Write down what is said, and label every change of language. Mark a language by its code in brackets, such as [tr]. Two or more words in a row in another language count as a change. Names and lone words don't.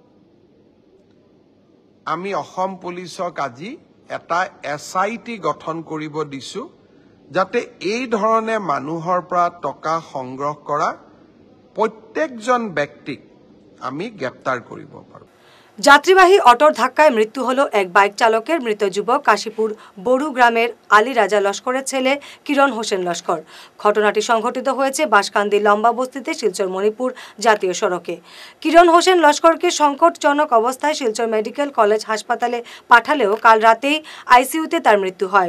[as] আমি অসম পুলিচক আজি এটা SIT গঠন কৰিব দিছো, যাতে এই ধৰণে মানুহৰ পৰা টকা সংগ্ৰহ কৰা প্ৰত্যেকজন ব্যক্তিক আমি গ্ৰেপ্তাৰ কৰিব পাৰোঁ। [bn] যাত্রীবাহী অটোর ধাক্কায় মৃত্যু হলো এক বাইক চালকের। মৃত যুবক কাশীপুর বড়ু গ্রামের আলী রাজা লস্করের ছেলে কিরণ হোসেন লস্কর। ঘটনাটি সংঘটিত হয়েছে বাঁশকান্দি লম্বা বস্তিতে শিলচর মণিপুর জাতীয় সড়কে। কিরণ হোসেন লস্করকে সংকটজনক অবস্থায় শিলচর মেডিকেল কলেজ হাসপাতালে পাঠালেও কাল রাতেই ICUতে তার মৃত্যু হয়।